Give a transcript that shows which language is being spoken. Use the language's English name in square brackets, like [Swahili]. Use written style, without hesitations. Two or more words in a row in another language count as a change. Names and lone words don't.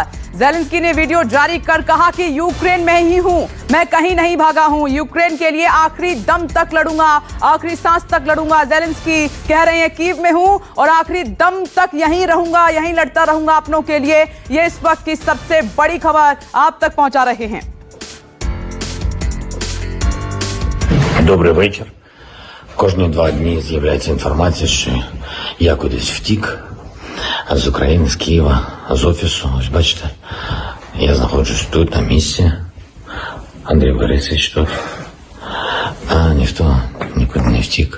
[Hindi] जेलेंस्की ने वीडियो जारी कर कहा कि यूक्रेन में ही हूं, मैं कहीं नहीं भागा हूं, यूक्रेन के लिए आखिरी दम तक लड़ूंगा, आखिरी सांस तक लड़ूंगा। जेलेंस्की कह रहे हैं कीव में हूं और आखिरी दम तक यहीं रहूंगा, यहीं लड़ता रहूंगा अपनों के लिए। ये इस वक्त की सबसे बड़ी खबर आप तक पहुंचा रहे हैं। [Ukrainian] Добрий вечір. Кожні 2 дні з'являється інформація, що я кудись втік з України, з Києва, з офісу. Ось бачите, я знаходжусь тут, на місці. Андрій Борисович тут. А ніхто нікуди не втік.